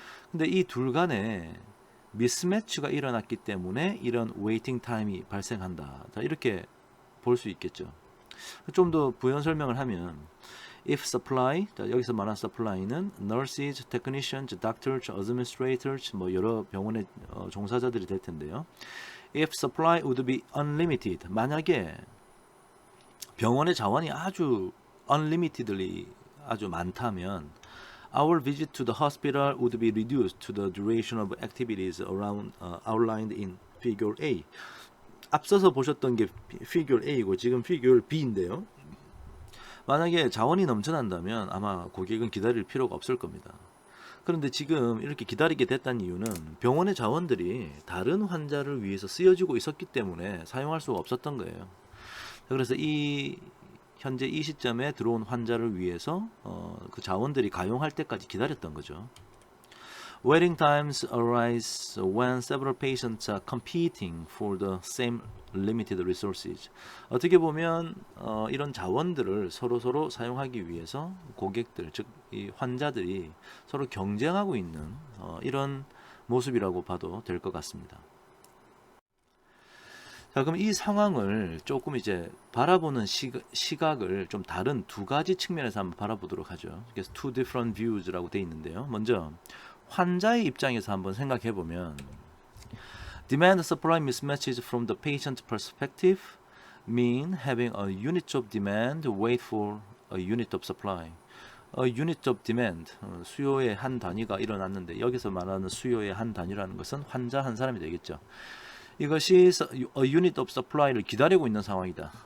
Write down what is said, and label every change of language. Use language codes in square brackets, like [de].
[ko] 근데 이 둘 간에 미스매치가 일어났기 때문에 이런 웨이팅 타임이 발생한다. 자, 이렇게 볼 수 있겠죠. 좀 더 부연 설명을 하면, [en] if supply, [ko] 자, 여기서 말하는 supply는 [en] nurses, technicians, doctors, administrators, [ko] 뭐 여러 병원의 종사자들이 될 텐데요. [en] If supply would be unlimited, [ko] 만약에 병원의 자원이 아주 unlimitedly 아주 많다면, [en] our visit to the hospital would be reduced to the duration of activities around outlined in figure A. [ko] 앞서서 보셨던 게 figure A고 지금 figure B인데요. 만약에 자원이 넘쳐난다면 아마 고객은 기다릴 필요가 없을 겁니다. 그런데 지금 이렇게 기다리게 됐다는 이유는 병원의 자원들이 다른 환자를 위해서 쓰여지고 있었기 때문에 사용할 수가 없었던 거예요. 그래서 이 현재 이 시점에 들어온 환자를 위해서 그 자원들이 가용할 때까지 기다렸던 거죠. [en] Waiting times arise when several patients are competing for the same limited resources. [ko] 어떻게 보면 이런 자원들을 서로 사용하기 위해서 고객들, 즉 이 환자들이 서로 경쟁하고 있는 이런 모습이라고 봐도 될 것 같습니다. 자, 그럼 이 상황을 조금 이제 바라보는 시각을 좀 다른 두 가지 측면에서 한번 바라보도록 하죠. 그래서 [en] two different views [ko] 라고 돼 있는데요. 먼저 환자의 입장에서 한번 생각해 보면 [en] demand supply mismatches from the patient perspective mean having a unit of demand wait for a unit of supply. A unit of demand, [ko] 수요의 한 단위가 일어났는데 여기서 말하는 수요의 한 단위라는 것은 환자 한 사람이 되겠죠. 이것이 [en] a unit of supply [ko] 를 기다리고 있는 상황이다.